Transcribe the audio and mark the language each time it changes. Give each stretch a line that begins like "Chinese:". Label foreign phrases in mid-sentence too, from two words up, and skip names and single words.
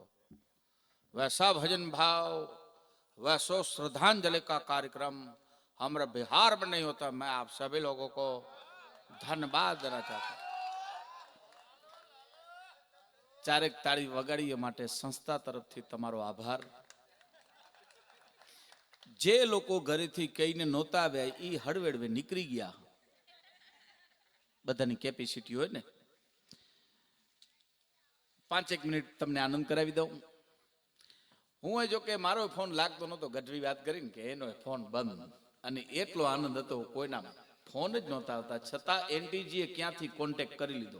Hindi: वैसा भजन भाव, वैसो श्रद्धांजलि का कार्यक्रम हमारे बिहार में नहीं होता। मैं आप सभी लोगों को धन्यवाद देना चाहता हूं।
Gujarati: ચારેક તાળી વગાડીએ માટે સંસ્થા તરફથી તમારો આભાર। જે લોકો ઘરેથી કહીને નહોતા આવ્યા એ હડવેડવે निकળી ગયા। બધાની કેપેસિટી હોય ને। 5 મિનિટ તમને આનંદ કરાવી દઉં। હું જો કે મારો ફોન લાગતો નતો, ગઢવી વાત કરીને કે એનો ફોન બંધ, અને એટલો આનંદ હતો કોઈના ફોન જ નહોતા આવતા, છતાં એનટીજીએ ક્યાંથી કોન્ટેક્ટ કરી લીધો।